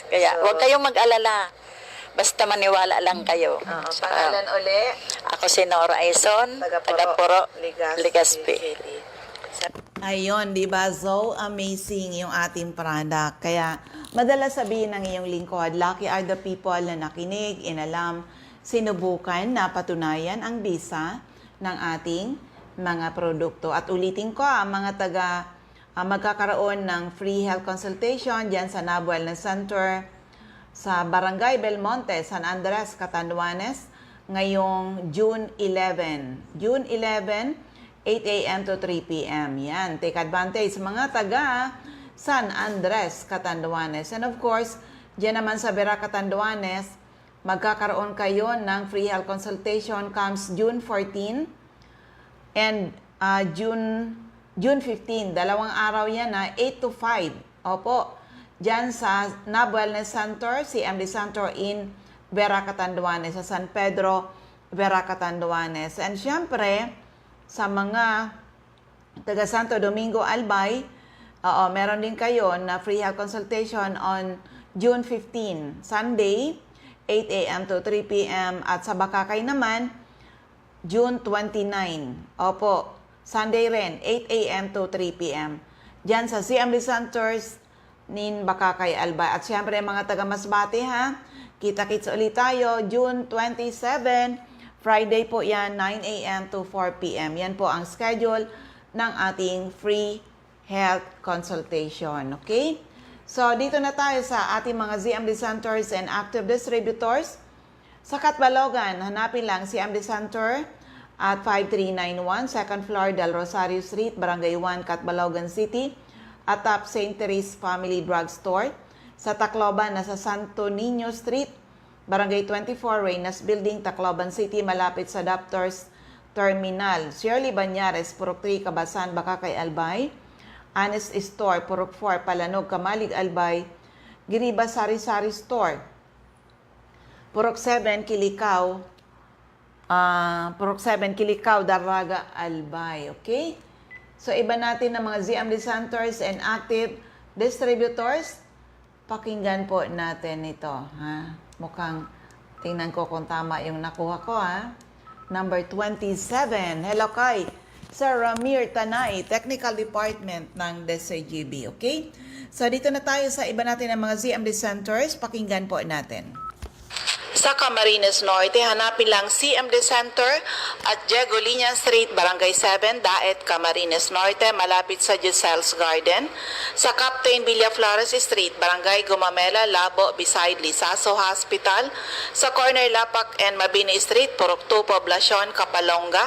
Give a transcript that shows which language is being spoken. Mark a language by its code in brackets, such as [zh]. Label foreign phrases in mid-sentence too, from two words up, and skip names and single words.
[tl] Kaya huwag kayong mag-alala. Basta maniwala lang kayo. Pangalan uli? Ako si Nora Aison, taga-Puro, Legazpi. Ayun, di ba? [en] So amazing [tl] yung ating product. Kaya madalas sabihin ng iyong lingkod, [en] lucky are the people [tl] na nakinig, inalam, sinubukan, napatunayan ang bisa ng ating mga produkto. At ulitin ko, ang mga magkakaroon ng [en] free health consultation [tl] dyan sa NAB Wellness Center sa Barangay Belmonte, San Andres, Catanduanes, ngayong June 11. [en] June 11, 8 a.m. to 3 p.m. [tl] Yan, [en] take advantage [tl] mga taga San Andres, Catanduanes. [en] And of course, [tl] dyan naman sa Vera, Catanduanes, magkakaroon kayo ng [en] free health consultation comes June 14 and June 15. [tl] Dalawang araw yan na 8 to 5. Opo, dyan sa NAB Wellness Center, CMD Center in Vera, Catanduanes, sa San Pedro, Vera, Catanduanes. And syempre, sa mga taga Santo Domingo, Albay, meron din kayo na [en] free health consultation on June 15, Sunday, 8 a.m. to 3 p.m. [tl] At sa Bakakay naman, June 29. Opo, Sunday rin, 8 a.m. to 3 p.m. Diyan sa CMD Centers nin Bakakay, Albay. At syempre mga taga Masbate ha, kita-kits ulit tayo, June 27, Friday po yan, 9 a.m. [en] to 4 p.m. [tl] Yan po ang schedule ng ating free health consultation. Okay? So, dito na tayo sa ating mga [en] ZMD Centers and Active Distributors. [tl] Sa Catbalogan, hanapin lang CMD Center at 5391 2nd floor Del Rosario Street, Barangay 1, Catbalogan City, atop St. Therese Family Drug Store. Sa Tacloban, nasa Santo Niño Street, Barangay 24, Reynas Building, Tacloban City, malapit sa Doctors Terminal. Shirley Banyares, Purok 3, Kabasan, Bakakay, Albay. Honest Store, Purok 4, Palanog, Kamalig, Albay. Giriba Sari-Sari Store, Purok 7, Kilikaw. Purok 7, Kilikaw, Daraga, Albay. Okay? So, iba natin ng mga [en] ZMD Centers and Active Distributors. [tl] Pakinggan po natin ito. Ha? Mukhang tingnan ko kung tama yung nakuha ko. Ha? Number 27. Hello kay Sir Ramir Tanay, [en] Technical Department [tl] ng DSGB. Okay? So, dito na tayo sa iba natin ng mga ZMD Centers. Pakinggan po natin. Sa Camarines Norte, hanapin lang CMD Center at Diego Liña Street, Barangay 7, Daet, Camarines Norte, malapit sa Giselle's Garden. Sa Captain Villaflores Street, Barangay Gumamela, Labo, beside Lisaso Hospital. Sa corner Lapak and Mabini Street, Purok 2, Poblacion, Kapalonga.